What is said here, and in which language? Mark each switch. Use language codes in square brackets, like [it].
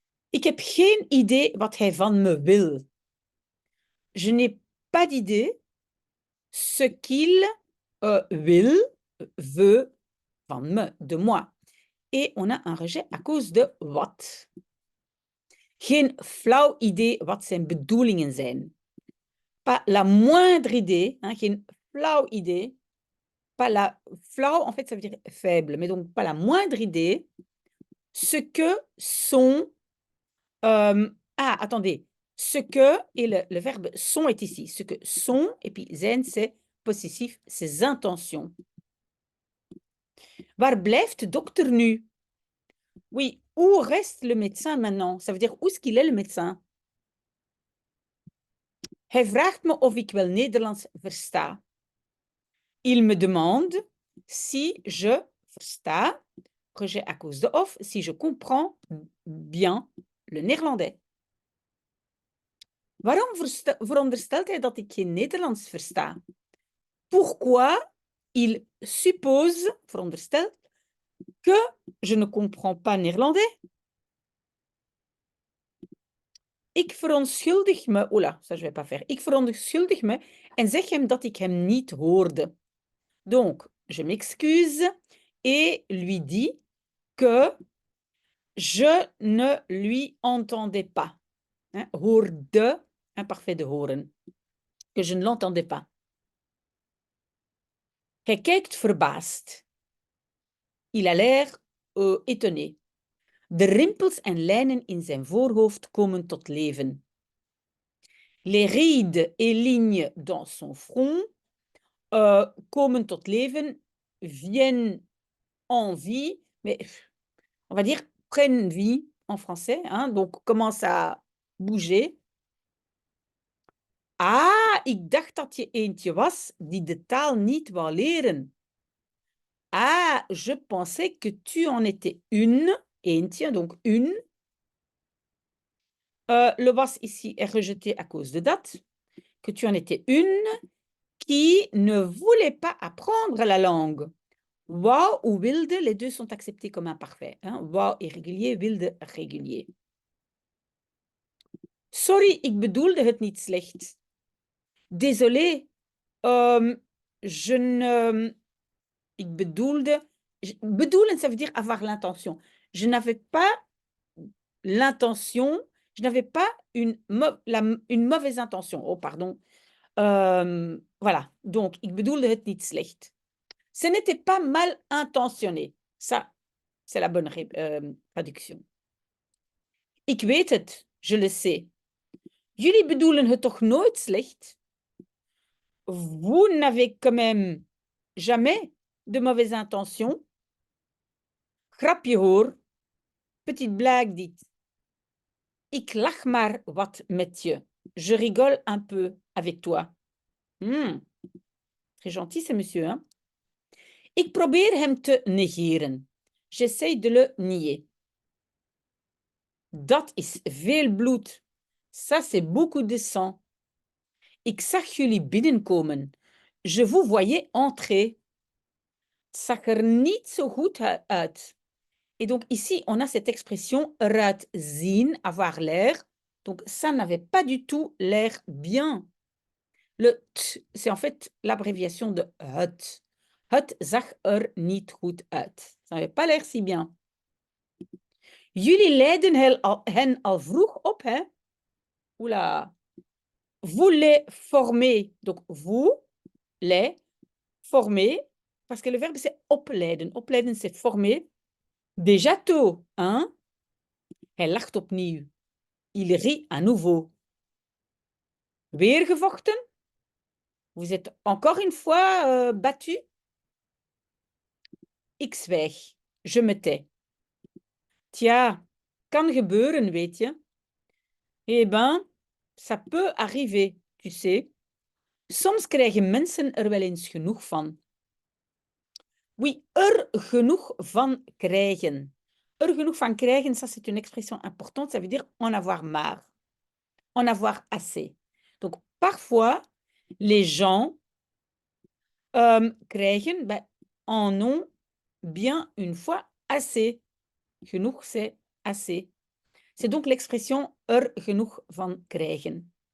[nl] Ik heb geen idee wat hij van me wil. [fr] Je n'ai pas d'idée ce qu'il will, veut, [nl] van me, [fr] de moi. Et on a un rejet à cause de wat. [nl] Geen flauw idee wat zijn bedoelingen zijn. [fr] Pas la moindre idée, hein, [nl] geen flauw idée. [fr] Pas la flauw, en fait, ça veut dire faible, mais donc pas la moindre idée. Ce que sont... attendez. Ce que, et le verbe sont est ici. Ce que sont, et puis zijn, c'est possessif, ses intentions. [nl] Waar blijft de dokter nu? [fr] Oui, où reste le médecin maintenant? Ça veut dire où est-ce qu'il est le médecin? [nl] Hij vraagt me of ik wel Nederlands versta. [fr] Il me demande si je versta, rejet à cause de of, si je comprends bien le néerlandais. [nl] Waarom veronderstelt hij dat ik geen Nederlands versta? [fr] Pourquoi il suppose, veronderstelt, que je ne comprends pas néerlandais? Ik verontschuldig me, oula, ça je vais pas faire. [nl] Ik verontschuldig me en zeg hem dat ik hem niet hoorde. [fr] Donc, je m'excuse et lui dis que je ne lui entendais pas. Hein, hoorde, imparfait de horen. Que je ne l'entendais pas. [nl] Hij kijkt verbaasd. [fr] Il a l'air étonné. [nl] De rimpels en lijnen in zijn voorhoofd komen tot leven. [fr] Les rides et lignes dans son front [nl] komen tot leven, [fr] viennent en vie, mais on va dire prennent vie en français, hein, donc commence à bouger. [nl] Ah, ik dacht dat je eentje was die de taal niet wou leren. [fr] Ah, je pensais que tu en étais une, eentje, donc une. Le was ici est rejeté à cause de dat. Que tu en étais une qui ne voulait pas apprendre la langue. Wou ou wilde, les deux sont acceptés comme imparfaits. Hein? Wou irrégulier, wilde régulier. [nl] Sorry, ik bedoelde het niet slecht. [fr] Désolé, je ne... [nl] Ik bedoelde... [fr] Bedoelen, ça veut dire avoir l'intention. Je n'avais pas l'intention, je n'avais pas une mauvaise intention. Oh, pardon. Voilà, donc, [nl] ik bedoelde het niet slecht. [fr] Ce n'était pas mal intentionné. Ça, c'est la bonne traduction. [nl] Ik weet het, [fr] je le sais. [nl] Jullie bedoelen het toch nooit slecht? [fr] Vous n'avez quand même jamais de mauvaises intentions? [nl] Grapje hoor. [fr] Petite blague dit. [nl] Ik lach maar wat met je. [fr] Je rigole un peu avec toi. Très gentil, ce monsieur, hein? [nl] Ik probeer hem te negeren. [fr] J'essaie de le nier. [nl] Dat is veel bloed. [fr] Ça, c'est beaucoup de sang. [nl] Ik zag jullie binnenkomen. [fr] Je vous voyais entrer. [nl] Het zag er niet zo goed uit. [fr] Et donc ici, on a cette expression eruit zien, avoir l'air. Donc ça n'avait pas du tout l'air bien. Le t, c'est en fait l'abréviation de het. [nl] Het zag er niet goed uit. [fr] Ça n'avait pas l'air si bien. Jullie leiden hen al vroeg op, hè? Oula. Vous les formez. Donc, vous les formez parce que le verbe c'est opleiden. Opleiden c'est former. Déjà tôt, hein? [nl] Hij lacht opnieuw. [fr] Il rit à nouveau. [nl] Weer gevochten? [fr] Vous êtes encore une fois battu? [nl] Ik zwijg. [fr] Je me tais. [nl] Tja, kan gebeuren, weet je. [fr] Eh ben, ça peut arriver, tu sais. [nl] Soms krijgen mensen er wel eens genoeg van. Oui, er genoeg van krijgen. Er genoeg van krijgen, [fr] ça c'est une expression importante, ça veut dire en avoir marre, en avoir assez. Donc parfois, les gens krijgen, ben, en ont bien une fois assez. Genoeg, c'est assez. C'est donc l'expression [nl] er genoeg van krijgen.